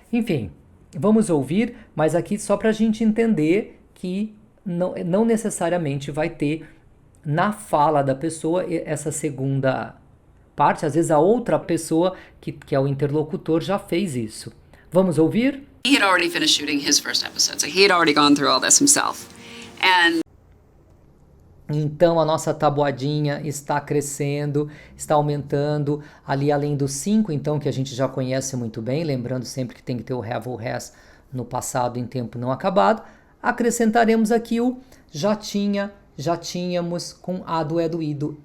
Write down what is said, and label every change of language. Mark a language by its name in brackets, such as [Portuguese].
[Portuguese] Enfim, vamos ouvir, mas aqui só para a gente entender que não necessariamente vai ter na fala da pessoa essa segunda parte. Às vezes a outra pessoa, que é o interlocutor, já fez isso. Vamos ouvir? [English] He had already finished shooting his first episode, so he had already gone through all this himself. [Portuguese] Então a nossa tabuadinha está crescendo, está aumentando, ali além do 5, então, que a gente já conhece muito bem, lembrando sempre que tem que ter o have ou has no passado em tempo não acabado, acrescentaremos aqui o já tinha, já tínhamos com a do é do ido.